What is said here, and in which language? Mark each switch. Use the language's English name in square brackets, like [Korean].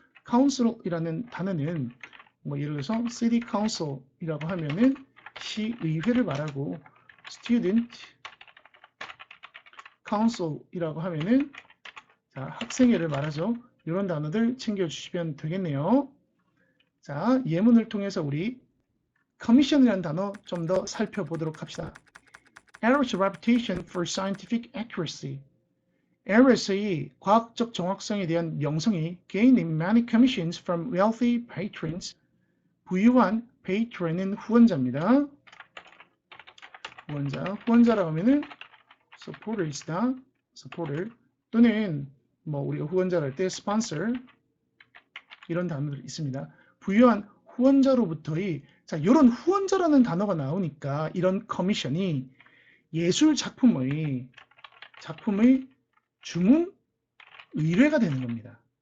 [Korean] council이라는 단어는 뭐 예를 들어서 city council이라고 하면은 시의회를 말하고, student council이라고 하면은 학생회를 말하죠. 이런 단어들 챙겨주시면 되겠네요. 자, 예문을 통해서 우리 commission이라는 단어 좀 더 살펴보도록 합시다. [English] Eros reputation for scientific accuracy. [Korean] Eros의 과학적 정확성에 대한 명성이 [English] gaining many commissions from wealthy patrons. [Korean] 부유한 patron은 후원자입니다. 후원자라고 하면은 supporters다. supporter 또는 뭐 우리가 후원자를 할 때 sponsor 이런 단어들이 있습니다. 부유한 후원자로부터의 이런 후원자라는 단어가 나오니까 이런 커미션이 예술 작품의 주문 의뢰가 되는 겁니다.